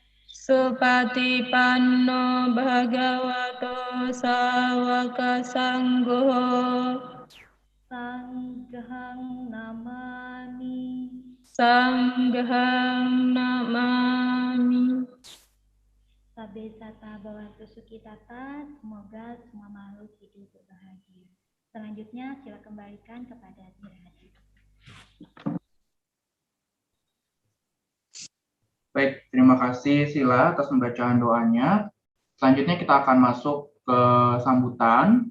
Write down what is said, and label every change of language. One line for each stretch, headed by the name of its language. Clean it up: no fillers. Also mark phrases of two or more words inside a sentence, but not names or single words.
Pali: Supatipanno Bhagavato Sawaka Sangho. Sanghang namami. Sanghang namami. Sabe sata bhavantu sukitata,
Indonesian: semoga semua makhluk hidup berbahagia. Selanjutnya sila kembalikan kepada Sir Hadi. Baik, terima kasih Sila atas pembacaan doanya. Selanjutnya kita akan masuk ke sambutan.